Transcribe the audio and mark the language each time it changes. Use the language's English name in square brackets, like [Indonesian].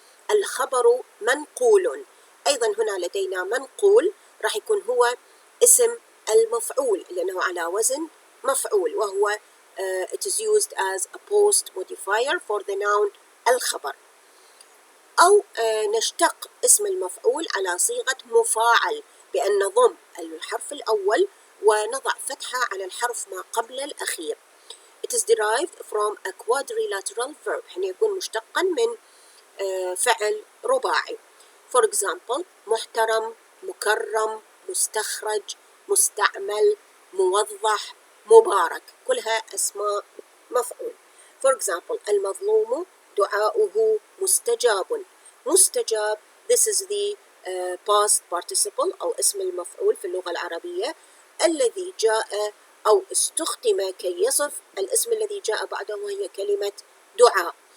[Arabic] الخبر منقول، أيضا هنا لدينا منقول راح يكون هو اسم المفعول لأنه على وزن مفعول، وهو [English] it is used as a post modifier for the noun [Arabic] الخبر. أو نشتق اسم المفعول على صيغة مفاعل بأن نضم الحرف الأول ونضع فتحة على الحرف ما قبل الأخير. [English] It is derived from a quadrilateral verb، [Arabic] حين يكون مشتقا من فعل رباعي. [English] For example: [Arabic] محترم، مكرم، مستخرج، مستعمل، موظح، مبارك، كلها أسماء مفعول. [English] For example: [Arabic] المظلوم دعاؤه مستجاب. مستجاب [English] this is the past participle [Arabic] أو اسم المفعول في اللغة العربية الذي جاء أو استخدم كي يصف الاسم الذي جاء بعده وهي كلمة دعاء.